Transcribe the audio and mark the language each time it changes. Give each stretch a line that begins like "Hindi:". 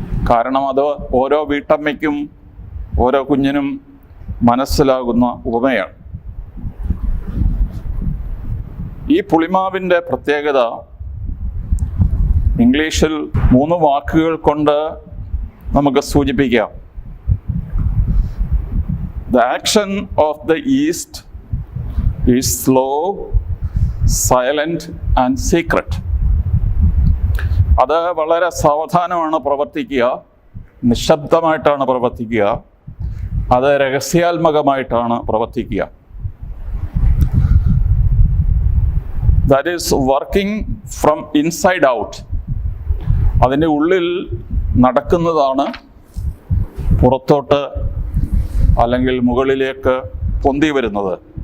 Malayalam: കാരണം അത് ഓരോ വീട്ടമ്മയ്ക്കും ഓരോ കുഞ്ഞിനും മനസ്സിലാകുന്ന ഉപമയാണ്. ഈ പുളിമാവിൻ്റെ പ്രത്യേകത ഇംഗ്ലീഷിൽ 3 വാക്കുകൾ കൊണ്ട് നമുക്ക് സൂചിപ്പിക്കാം.
English: The action of the yeast is slow, silent and secret.
Malayalam: അത് വളരെ സാവധാനമാണ് പ്രവർത്തിക്കുക, നിശബ്ദമായിട്ടാണ് പ്രവർത്തിക്കുക, അത് രഹസ്യാത്മകമായിട്ടാണ് പ്രവർത്തിക്കുക.
English: That is working from inside out.
Malayalam: അതിൻ്റെ ഉള്ളിൽ നടക്കുന്നതാണ് പുറത്തോട്ട് അല്ലെങ്കിൽ മുകളിലേക്ക് പൊന്തി വരുന്നത്.